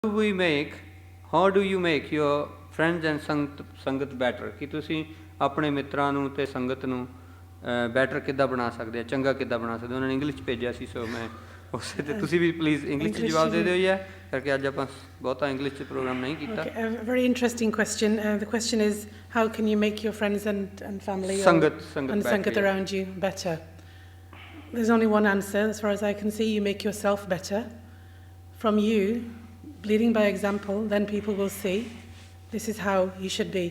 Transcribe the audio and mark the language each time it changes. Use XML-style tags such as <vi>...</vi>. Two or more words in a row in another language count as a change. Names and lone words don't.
<en>we make, how do you make your friends and ਸੰਗਤ better?</en> <pa>ਕਿ ਤੁਸੀਂ ਆਪਣੇ ਮਿੱਤਰਾਂ ਨੂੰ ਤੇ ਸੰਗਤ ਨੂੰ ਬੈਟਰ ਕਿੱਦਾਂ ਬਣਾ ਸਕਦੇ ਆ, ਚੰਗਾ ਕਿੱਦਾਂ ਬਣਾ ਸਕਦੇ? ਉਹਨਾਂ ਨੇ ਇੰਗਲਿਸ਼ 'ਚ ਭੇਜਿਆ ਸੀ, ਸੋ ਮੈਂ ਉਸੇ 'ਤੇ ਤੁਸੀਂ ਵੀ ਪਲੀਜ਼ ਇੰਗਲਿਸ਼ 'ਚ ਜਵਾਬ ਦੇ ਦਿਓ ਜੀ, ਕਰਕੇ ਅੱਜ ਆਪਾਂ ਬਹੁਤਾ ਇੰਗਲਿਸ਼ 'ਚ ਪ੍ਰੋਗਰਾਮ ਨਹੀਂ ਕੀਤਾ.</pa> <en>Okay, a very interesting question. The question is, how can you make your friends and family ਸੰਗਤ and sangat around you better? There's only one answer, as far as I can see. You make yourself better. From you, leading by example, then people will see this is how you should be.</en>